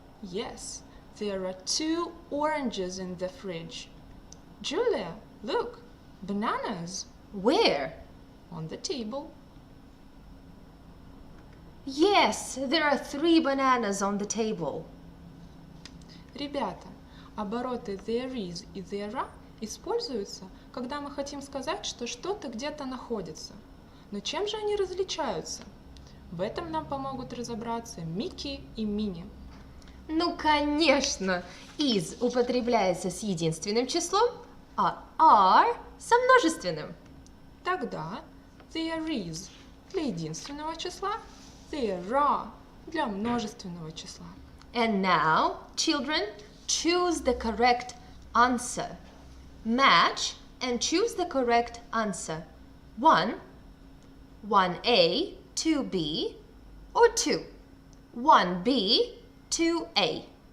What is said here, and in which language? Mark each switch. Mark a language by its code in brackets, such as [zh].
[en] Yes, there are 2 oranges in the fridge. Julia, look, bananas. Where? On the table. Yes, there are 3 bananas on the table. [ru] Ребята, обороты there is и there are используются, когда мы хотим сказать, что что-то где-то находится. Но чем же они различаются? В этом нам помогут разобраться Микки и Мини. Ну, конечно, is употребляется с единственным числом, а are со множественным. Тогда there is для единственного числа, there are для множественного числа. [en] And now, children, choose the correct answer. Match and choose the correct answer. 1, 1A, 2B, or 2, 1B, 2A.